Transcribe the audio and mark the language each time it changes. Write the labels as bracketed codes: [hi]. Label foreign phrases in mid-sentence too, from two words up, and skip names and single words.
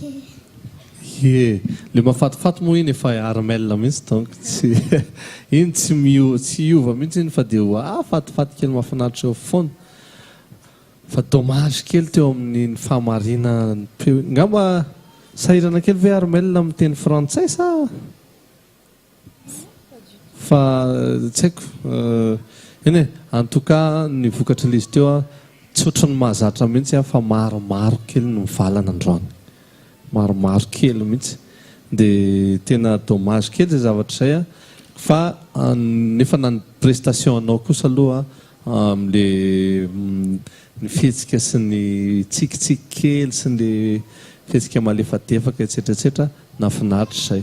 [mg] Ie, le mahafatifaty moa iny efa Armel mihitsy donc tsy iny tsy hiova mihitsy iny fa dia fatifaty kely mahafinaritra eo foana. Fa dommage kely teo amin'ny fahamarina peo. Ngamba sahirana kely ve Armel amin'ny teny frantsay sa? Fa tsy haiko. Eny [fr] en tout cas [mg] ny vokatra ilay izy teo tsy ohatran'ny mahazatra mihitsy fa maromaro kely no mivalana androany. Maromaro kely mihitsy. Dia tena dommage kely zay zavatra izay fa nefa na ny prestation anao kosa aloha amin'le ny fihetsika sy ny tsikitsiky kely sy ny fihetsika malefadefaka etsetera nafinaritra izay.